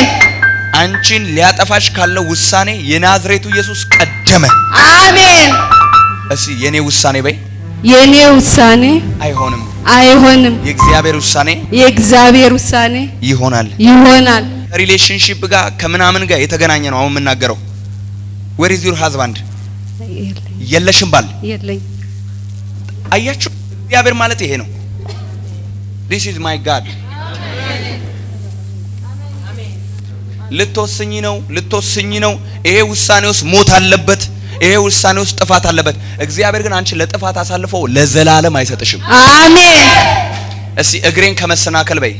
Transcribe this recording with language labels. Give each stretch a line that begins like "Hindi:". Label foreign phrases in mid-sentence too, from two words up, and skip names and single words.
Amharic: አንቺን ሊያጠፋሽ ካለው ውሳኔ የናዝሬቱ ኢየሱስ ቀደመ። አሜን። እሺ የኔ ውሳኔ በይ። የኔ ውሳኔ አይሆንም፣ አይሆንም። የእግዚአብሔር ውሳኔ፣ የእግዚአብሔር ውሳኔ ይሆናል፣ ይሆናል። ሪሌሽንሺፕ ጋር ከምናምን ጋር የተገናኘ ነው አሁን የምናገረው።
English: where is your husband?
Amharic: የለሽም ባል? የለኝ። አያችሁ እግዚአብሔር ማለት ይሄ ነው።
English: this is my God።
Amharic: ልትወስኝ ነው። ይሄ ውሳኔ ውስጥ ሞት አለበት። ይሄ ውሳኔ ውስጥ ጥፋት አለበት። እግዚአብሔር ግን አንቺ ለጥፋት አሳልፎ ለዘላለም አይሰጥሽም። አሜን። እስቲ እግሬን ከመሰናከል በይ።